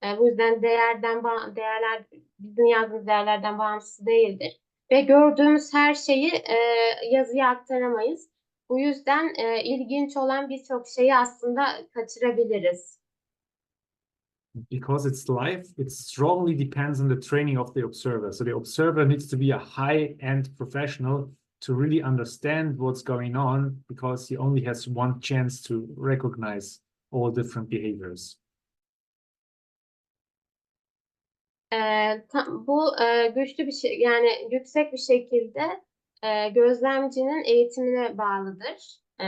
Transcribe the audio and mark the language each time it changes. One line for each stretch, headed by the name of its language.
Turkish: Bu yüzden değerler bizim yazdığımız değerlerden bağımsız değildir. Ve gördüğümüz her şeyi yazıya aktaramayız. Bu yüzden ilginç olan birçok şeyi aslında kaçırabiliriz.
English: Because it's live, it strongly depends on the training of the observer. So the observer needs to be a high-end professional to really understand what's going on, because he only has one chance to recognize all different behaviors.
Turkish: Bu güçlü bir şey, yani yüksek bir şekilde gözlemcinin eğitimine bağlıdır.